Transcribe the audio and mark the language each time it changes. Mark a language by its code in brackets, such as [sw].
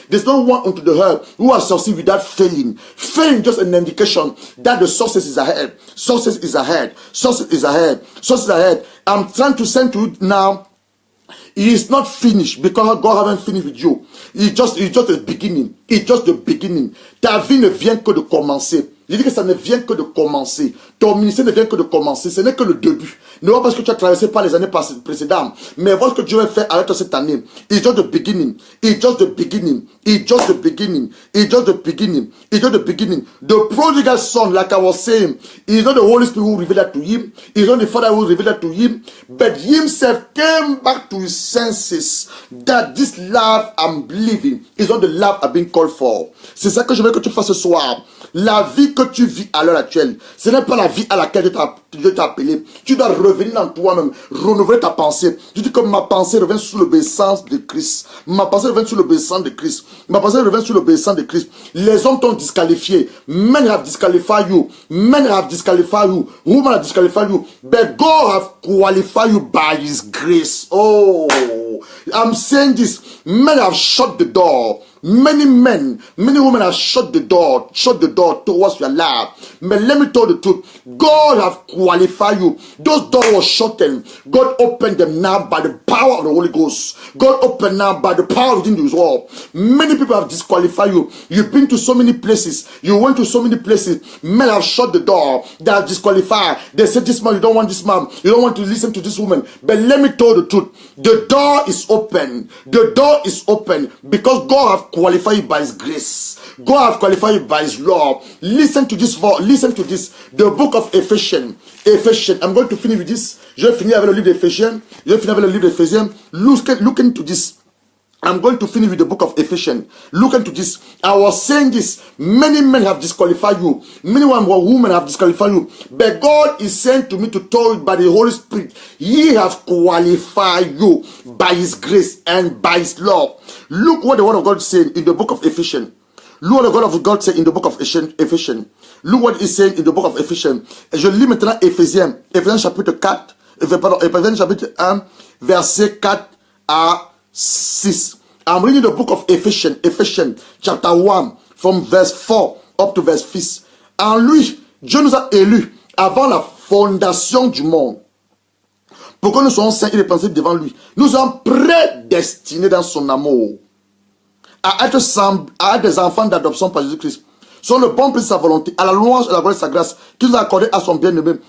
[en] There's no one unto the earth who will succeed without failing. Failing just an indication that the success is ahead. Success is ahead. Success is ahead. Success is ahead. I'm trying to send to you now. It is not finished because God haven't finished with you. It's just the beginning. It's just the beginning. [fr] Ta vie ne vient que de commencer. Je dis que ça ne vient que de commencer. Ton ministère ne vient que de commencer. Ce n'est que le début. Ne pas parce que tu as traversé par les années précédentes. Mais voir ce que Dieu va faire avec toi cette année. [en] It's just the beginning. It's just the beginning. It's just the beginning. It's just the beginning. It's just the beginning. The prodigal son, like I was saying, it's not the Holy Spirit who revealed that to him. It's not the Father who revealed that to him. But himself came back to his senses. That this life I'm living is not the life I've been called for. [fr] C'est ça que je veux que tu fasses ce soir. La vie que tu vis à l'heure actuelle, ce n'est pas la vie à laquelle Dieu t'a appelé. Tu dois revenir dans toi-même, renouveler ta pensée. Tu dis que ma pensée revient sous l'obéissance de Christ. Ma pensée revient sous l'obéissance de Christ. Ma pensée revient sous l'obéissance de Christ. Les hommes t'ont disqualifié. [en] Men have disqualified you. Men have disqualified you. Women have disqualified you. But God have qualified you by His grace. Oh, I'm saying this. Men have shut the door. Many men, many women have shut the door towards your life. But let me tell you the truth. God have qualified you. Those doors were shut and God opened them now by the power of the Holy Ghost. God opened now by the power within His word. Many people have disqualified you. You've been to so many places. You went to so many places. Men have shut the door. They are disqualified. They said, this man, you don't want this man. You don't want to listen to this woman. But let me tell you the truth. The door is open. The door is open because God have qualified you by His grace. God have qualified you by His law. Listen to this. Listen to this. The book of Ephesians. I'm going to finish with this. [fr] Je vais finir avec le livre d'Éphésiens. [en] Look into this. I'm going to finish with the book of Ephesians. Look into this. I was saying this. Many men have disqualified you. Many women have disqualified you. But God is saying to me to tell you by the Holy Spirit, He has qualified you by His grace and by His love. Look what the word of God is saying in the book of Ephesians. Look what the word of God said in the book of Ephesians. Look what He's saying in the book of Ephesians. [fr] Je lis maintenant Éphésiens. Éphésiens chapitre 4. Éphésiens chapitre 1, verset 4 à 6. [en] I'm reading the book of Ephesians chapter 1 from verse 4 up to verse 6. [fr] En lui, Dieu nous a élus avant la fondation du monde pour que nous soyons saints et irrépréhensibles devant lui. Nous sommes prédestinés dans son amour à être des enfants d'adoption par Jésus-Christ. Sur le bon plaisir de sa volonté, à la louange et à la gloire de sa grâce, qu'il nous a accordé à son bien-aimé.